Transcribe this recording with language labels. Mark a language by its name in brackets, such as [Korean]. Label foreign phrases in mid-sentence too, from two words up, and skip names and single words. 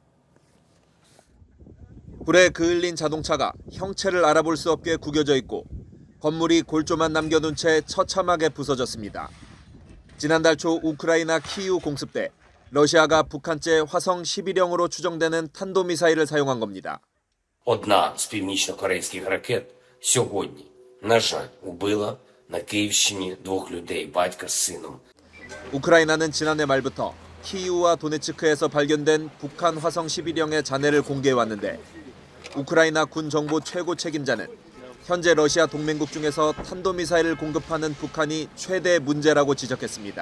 [Korean] 불에 그을린 자동차가 형체를 알아볼 수 없게 구겨져 있고 건물이 골조만 남겨둔 채 처참하게 부서졌습니다. 지난달 초 우크라이나 키이우 공습 때 러시아가 북한제 화성 11형으로 추정되는 탄도미사일을 사용한 겁니다. [Ukrainian] Одна з північно-корейських ракет сьогодні, на жаль, убила на Київщині 2 людей, батька з сином. [Korean] 우크라이나는 지난해 말부터 키이우와 도네츠크에서 발견된 북한 화성 11형의 잔해를 공개해왔는데 우크라이나 군 정보 최고 책임자는 현재 러시아 동맹국 중에서 탄도미사일을 공급하는 북한이 최대 문제라고 지적했습니다.